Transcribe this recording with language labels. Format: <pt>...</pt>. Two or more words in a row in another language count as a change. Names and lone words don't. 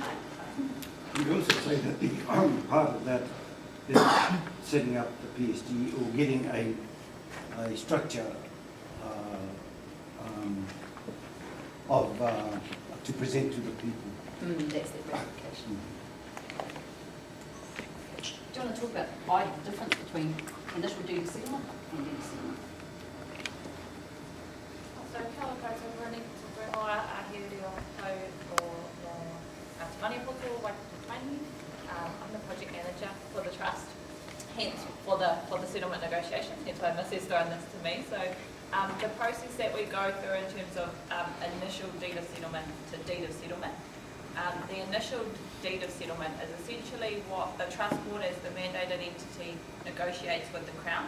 <en>You also say that the part of that is setting up the PSGE or getting a structure to present to the people. That's the ratification. Do you want to talk about the difference between initial deed of settlement and deed of settlement? So,</en> <mi>kia ora koutou,</mi> <en>Maniapoto Tribal Government, I'm the project manager for the trust, hence for the settlement negotiations, hence why Missy's throwing this to me. So the process that we go through in terms of initial deed of settlement to deed of settlement, the initial deed of settlement is essentially what the trust board as the mandated entity negotiates with the Crown.</en>